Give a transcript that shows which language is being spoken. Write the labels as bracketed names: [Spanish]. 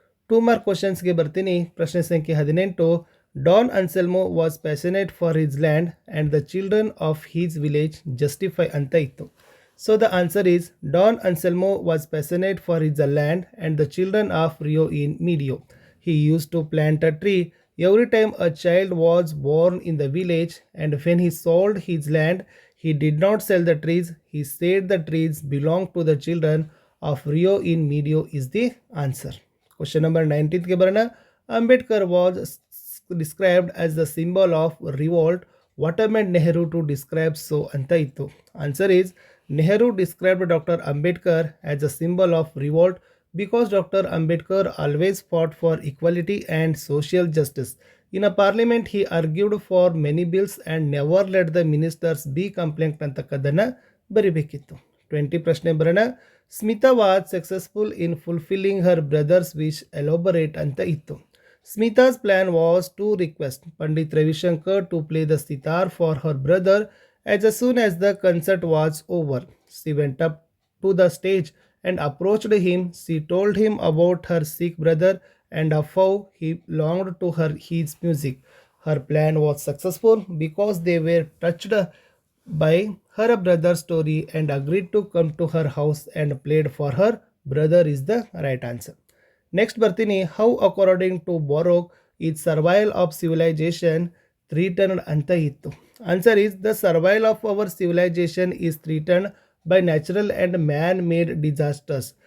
[Kannada] Two mark ಕ್ವಶನ್ಸ್ಗೆ ಬರ್ತೀನಿ. ಪ್ರಶ್ನೆ ಸಂಖ್ಯೆ 18. [English] Don Anselmo was passionate for his land and the children of his village justify [Kannada] ಅಂತ ಇತ್ತು. [English] So the answer is Don Anselmo was passionate for his land and the children of Rio en Medio. He used to plant a tree every time a child was born in the village, and when he sold his land, he did not sell the trees, he said the trees belong to the children of Rio in Medio is the answer. Question number 19 [Kannada] ke barana. [English] Ambedkar was described as the symbol of revolt. What meant Nehru to describe so [Kannada] anta ittu? [English] Answer is Nehru described Dr. Ambedkar as a symbol of revolt because Dr. Ambedkar always fought for equality and social justice. In a parliament, he argued for many bills and never let the ministers be complained [Kannada] ಅಂತಕ್ಕದ್ದನ್ನು ಬರಿಬೇಕಿತ್ತು. 20 ಪ್ರಶ್ನೆ ಬರೋಣ. [English] Smita was successful in fulfilling her brothers wish elaborate [Kannada] ಅಂತ ಇತ್ತು. [English] Smita's plan was to request Pandit Ravishankar to play the sitar for her brother as soon as the concert was over. She went up to the stage and approached him. She told him about her sick brother and of how he longed to hear his music. Her plan was successful because they were touched by her brother's story and agreed to come to her house and played for her brother is the right answer. [Kannada] Next ಬರ್ತೀನಿ. [English] how according to Baroque is survival of civilisation threatened [Kannada] ಅಂತ ಇತ್ತು. [English] Answer is the survival of our civilisation is threatened by natural and man-made disasters.